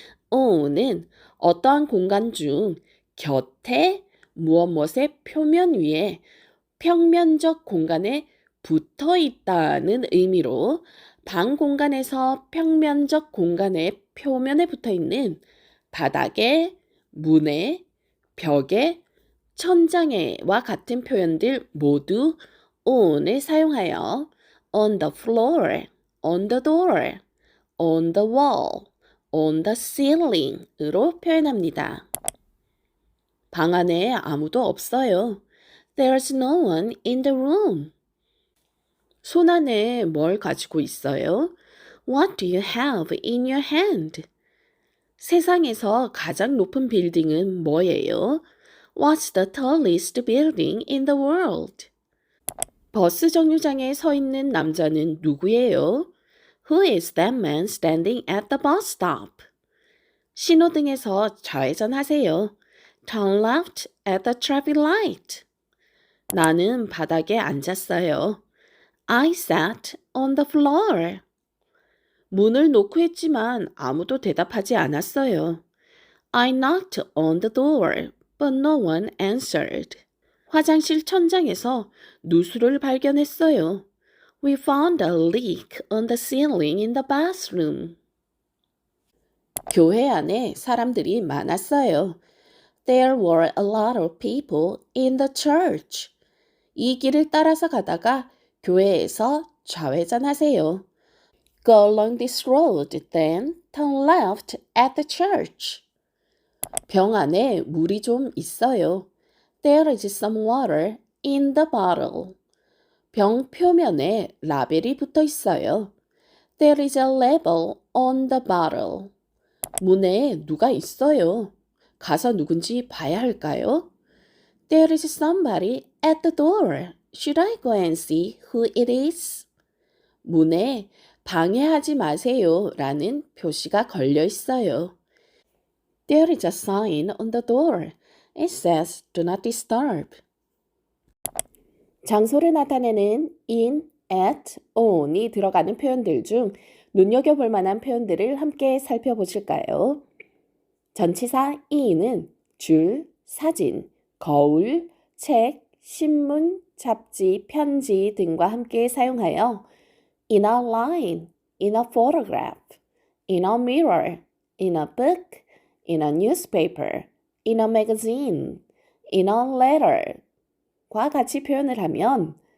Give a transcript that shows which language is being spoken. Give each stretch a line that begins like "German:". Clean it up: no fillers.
Korean: on은 어떠한 공간 중 곁에 무엇의 표면 위에 평면적 공간에 붙어 있다는 의미로 방 공간에서 평면적 공간의 표면에 붙어 있는 바닥에, 문에, 벽에, 천장에와 같은 표현들 모두 on을 사용하여
English: on the floor, on the door, on the wall, on the ceiling
Korean: 으로 표현합니다. 방 안에 아무도 없어요.
English: There's no one in the room.
Korean: 손 안에 뭘 가지고 있어요?
English: What do you have in your hand?
Korean: 세상에서 가장 높은 빌딩은 뭐예요?
English: What's the tallest building in the world?
Korean: 버스 정류장에 서 있는 남자는 누구예요?
English: Who is that man standing at the bus stop?
Korean: 신호등에서 좌회전하세요.
English: Turn left at the traffic light.
Korean: 나는 바닥에 앉았어요.
English: I sat on the floor.
Korean: 문을 노크했지만 아무도 대답하지 않았어요.
English: I knocked on the door, but no one answered.
Korean: 화장실 천장에서 누수를 발견했어요.
English: We found a leak on the ceiling in the bathroom.
Korean: 교회 안에 사람들이 많았어요.
English: There were a lot of people in the church.
Korean: 이 길을 따라서 가다가 교회에서 좌회전하세요.
English: Go along this road, then turn left at the church.
Korean: 병 안에 물이 좀 있어요.
English: There is some water in the bottle.
Korean: 병 표면에 라벨이 붙어 있어요.
English: There is a label on the bottle.
Korean: 문에 누가 있어요. 가서 누군지 봐야 할까요?
English: There is somebody at the door. Should I go and see who it is?
Korean: 문에 방해하지 마세요 라는 표시가 걸려 있어요.
English: There is a sign on the door. It says do not disturb.
Korean: 장소를 나타내는 in, at, on이 들어가는 표현들 중 눈여겨볼 만한 표현들을 함께 살펴보실까요? 전치사 in은 줄, 사진, 거울, 책, 신문, 잡지, 편지 등과 함께 사용하여
English: in a line, in a photograph, in a mirror, in a book, in a newspaper, in a magazine, in a letter
Korean: 과 같이 표현을 하면